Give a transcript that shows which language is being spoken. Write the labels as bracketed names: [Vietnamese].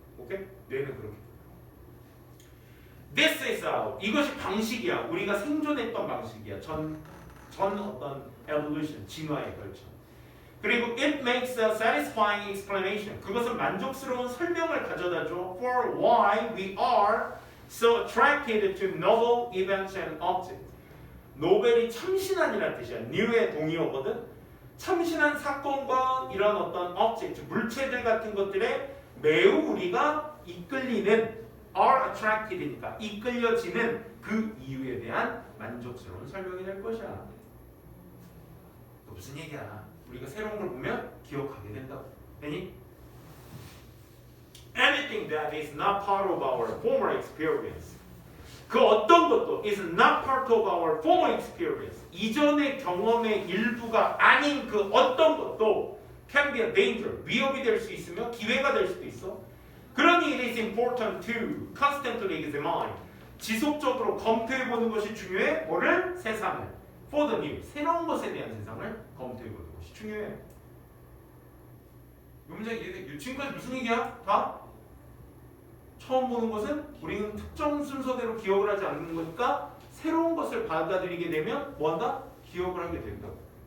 [Korean] 오케이? 뇌는 그렇게. [English] This is how. [Korean] 이것이 방식이야. 우리가 생존했던 방식이야. 전 어떤 evolution, 진화에 걸쳐. 그리고 [English] it makes a satisfying explanation. [Korean] 그것은 만족스러운 설명을 가져다줘. [English] For why we are so attracted to novel events and objects. [Korean] 노벨이 참신한이라는 뜻이야. new의 동의어거든. 참신한 사건과 이런 어떤 object, 물체들 같은 것들에 매우 우리가 이끌리는 [English] are attracted [Korean] 니까 이끌려지는 그 이유에 대한 만족스러운 설명이 될 것이야. 또 무슨 얘기야? 우리가 새로운 걸 보면 기억하게 된다고. 되니? [English] Anything that is not part of our former experience. [Korean] 그 어떤 것도 [English] is not part of our former experience. [Korean] 이전의 경험의 일부가 아닌 그 어떤 것도 [English] can be a danger. [Korean] 위협이 될 수 있으며 기회가 될 수도 있어. 그러니 [English] it is important to constantly examine. [Korean] 지속적으로 검토해보는 것이 중요해. 뭐를? 세상을. [English] For the new. [Korean] 새로운 것에 대한 세상을 검토해보는 것이 중요해. 이 문제 지금까지 무슨 얘기야? 다? 처음 보는 것은 우리는 특정 순서대로 기억을 하지 않는 거니까 새로운 것을 받아들이게 되면 뭐한다? 기억을 하게 된다고.